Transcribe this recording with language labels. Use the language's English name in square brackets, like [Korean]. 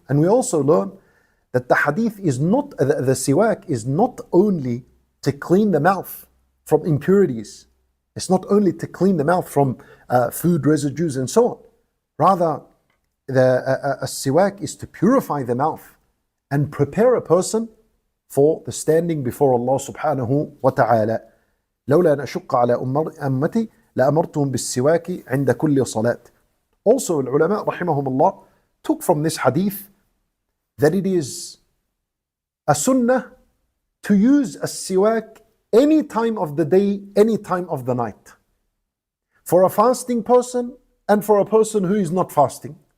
[English] And we also learn that the hadith is not, the siwak is not only to clean the mouth from impurities. It's not only to clean the mouth from food residues and so on. Rather, a siwak is to purify the mouth and prepare a person for the standing before Allah subhanahu wa ta'ala. [Arabic] لولا أن أشق على أمتي لأمرتهم بالسواك عند كل صلاة. [English] Also, العلماء رحمهم الله took from this hadith that it is a sunnah to use a siwak any time of the day, any time of the night. For a fasting person and for a person who is not fasting.